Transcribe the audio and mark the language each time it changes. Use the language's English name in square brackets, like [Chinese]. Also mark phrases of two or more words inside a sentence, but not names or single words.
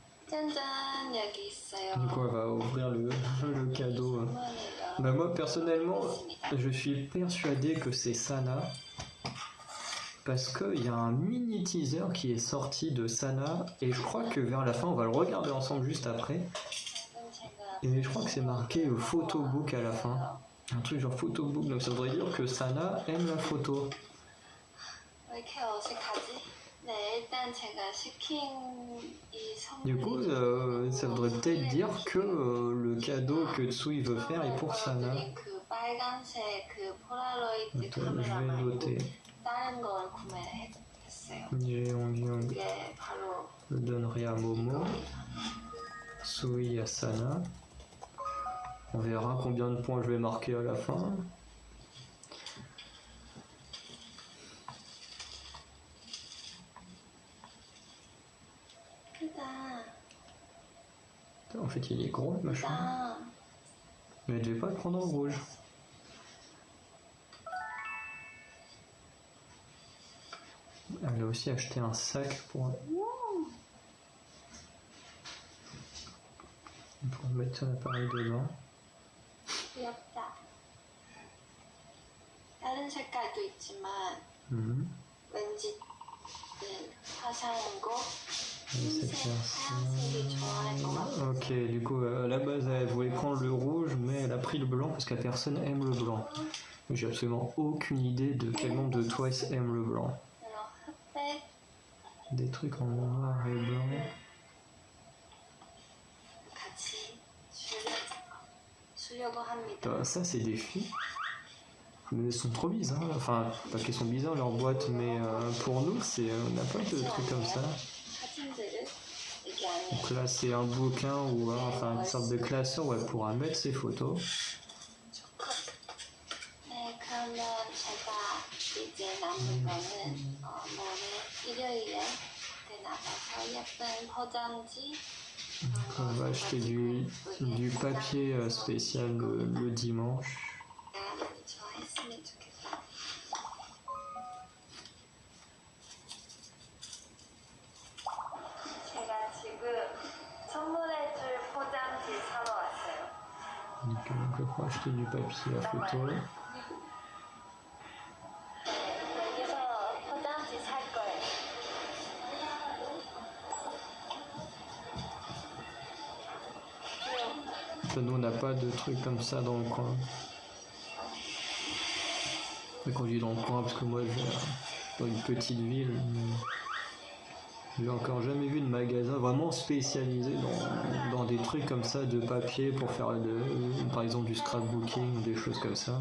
[Korean] 짠짠 여기 있어요. [French] Du coup, elle va ouvrir le cadeau. [Korean] 선물이요. [French] Bah, moi, personnellement, je suis persuadé que c'est Sana. Parce qu'il y a un mini teaser qui est sorti de Sana. Et je crois que vers la fin, on va le regarder ensemble juste après. Et je crois que c'est marqué photobook à la fin. Un truc genre photobook. Donc ça voudrait dire que Sana aime la photo. [Korean] 왜 이렇게 어색하지? 네, 일단 제가 시킨 이 [French] Du [Korean] 선물이 [French] coup, ça voudrait peut-être dire que le cadeau que Tsui veut faire est pour Sana. [Korean] 그 빨간색 그 폴라로이드 [French] Attends, je vais [Korean] 카메라 말고 [French] noter. [Korean] 다른 걸 구매했어요. Jeong 이게 바로 [French] le donnerai à Momo. Tsui à Sana. On verra combien de points je vais marquer à la fin. En fait, il est gros le machin. Mais je vais pas le prendre en rouge. Elle a aussi acheté un sac pour mettre son appareil dedans. [Korean] 귀엽다. 다른 색깔도 있지만 왠지 화사한 거 흰색, 하얀색이 좋아할 것 같아. [French] Ok, du coup, à la base, elle voulait prendre le rouge, mais elle a pris le blanc parce que personne aime le blanc. J'ai absolument aucune idée de quel membre de Twice aime le blanc. Alors, 흑백 Des trucs en noir et blanc. [Korean] 같이 주려고 합니다. [French] Bah, ça, c'est des filles. Mais elles sont trop bizarres. Enfin, pas qu'elles sont bizarres leurs boîtes, mais pour nous, on n'a pas de trucs comme ça. [Korean] 사진들을 여기 안에 [French] Donc là, c'est un bouquin ou enfin une sorte de classeur où elle pourra mettre ses photos. [Korean] 네, 그러면 제가 이제 남은 거는 모레 일요일에 나가서 예쁜 포장지 [French] Donc, on va acheter du papier spécial le dimanche. [Korean] 많이 좋아했으면 좋겠다. 제가 지금 선물해줄 포장지 사러 왔어요. [French] Donc, on va acheter du papier à photo. [Korean] 네, 여기서 포장지 살 거예요. [French] Nous, on n'a pas de trucs comme ça dans le coin. Quand je dis dans le coin, parce que moi, je vis dans une petite ville. J'ai encore jamais vu de magasin vraiment spécialisé dans des trucs comme ça de papier pour faire par exemple du scrapbooking ou des choses comme ça.